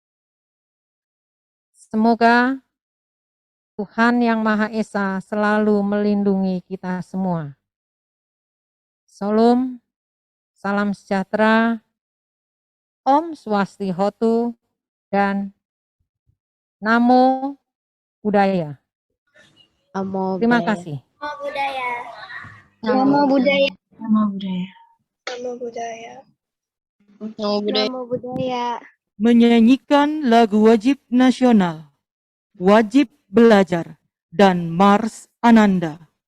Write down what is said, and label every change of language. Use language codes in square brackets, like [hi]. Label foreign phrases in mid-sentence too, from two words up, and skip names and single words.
[id] Semoga Tuhan Yang Maha Esa selalu melindungi kita semua. Salam, salam sejahtera, [sa] Om Swastihotu, [id] dan [pi] Namo Buddhaya. [id] Terima kasih. [pi] Namo Buddhaya. Namo Buddhaya. Namo Buddhaya. Namo Buddhaya. Namo Buddhaya. Namo Buddhaya. [id] Menyanyikan lagu wajib nasional, wajib belajar, dan Mars Ananda.